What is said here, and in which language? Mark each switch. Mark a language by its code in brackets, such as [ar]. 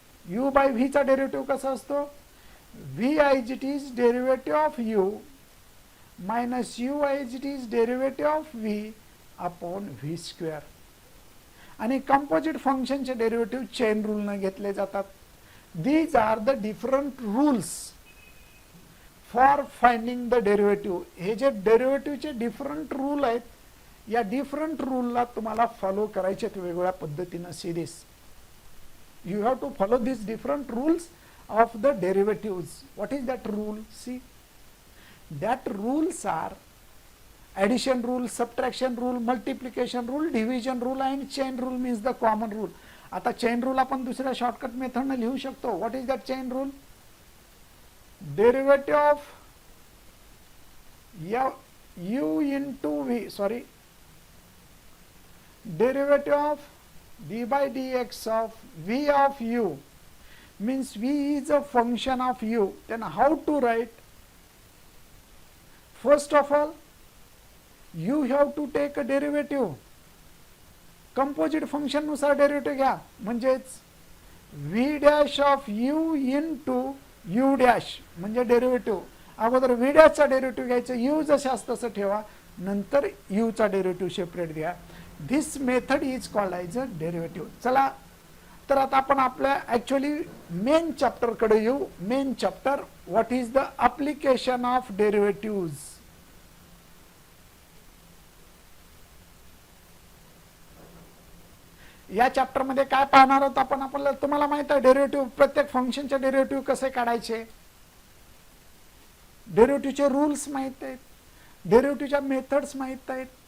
[en] u by v चा derivative [mr] कसा असतो, [en] V is it is derivative of u minus u is it is derivative of v upon v square. [mr] आणि composite फंक्शनचे डेरिवेटिव चेन रूल न घेतले जातात. [en] These are the different rules for finding the derivative. [mr] हे जे डेरिवेटिव चे डिफरंट रूल आहेत, या डिफरंट रूलला तुम्हाला फॉलो करायचे वेगवेगळ्या पद्धतीने series. [en] You have to follow this different rules of the derivatives. What is that rule? See, that rules are addition rule, subtraction rule, multiplication rule, division rule and chain rule means the common rule. [mr] आता chain rule आपण दुसऱ्या shortcut मेथडने लिहू शकतो. [en] What is that chain rule? Derivative of u into v, sorry, derivative of d by d x of v of u means v is a function of u. Then how to write? First of all you have to take a derivative. [mr] Composite function नुसार derivative घ्या, म्हणजेच v dash of u into u dash म्हणजे derivative. अगोदर v dash चा derivative घ्यायचं, u जसे असतं तसं ठेवा, नंतर u चा डेरिवेटिव सेपरेट घ्या. [en] This method is called as a derivative. [mr] चला तर आता आपण आपल्या ऍक्च्युअली मेन चॅप्टर कडे येऊ. [en] Main chapter, what is the application of derivatives. [mr] या चॅप्टर मध्ये काय पाहणार आहोत आपण? आपल्याला तुम्हाला माहित आहे डेरिवेटिव्ह, प्रत्येक फंक्शनचे डेरिवेटिव्ह कसे काढायचे, डेरिवेटिव्हचे रूल्स माहित आहेत, डेरिवेटिव्हच्या मेथड्स माहित आहेत.